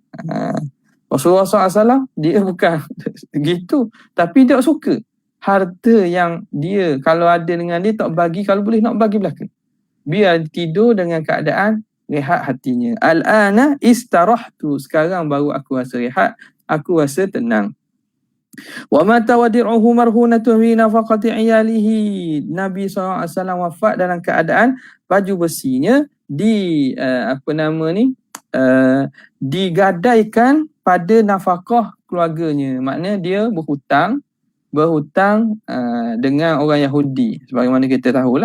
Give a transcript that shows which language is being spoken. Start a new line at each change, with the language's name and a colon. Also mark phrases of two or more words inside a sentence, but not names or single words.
Malay: Rasulullah SAW dia bukan gitu, tapi dia suka harta yang dia kalau ada dengan dia tak bagi, kalau boleh nak bagi belaka. Biar tidur dengan keadaan rehat hatinya.
Arabic: الآن استرحت,
Malay: sekarang baru aku rasa rehat, aku rasa tenang.
Arabic: ومات وديعه مرهونة في نفقة عياله,
Malay: Nabi SAW wafat dalam keadaan baju besinya digadaikan pada nafkah keluarganya. Maknanya dia berhutang dengan orang Yahudi, sebagaimana kita tahulah.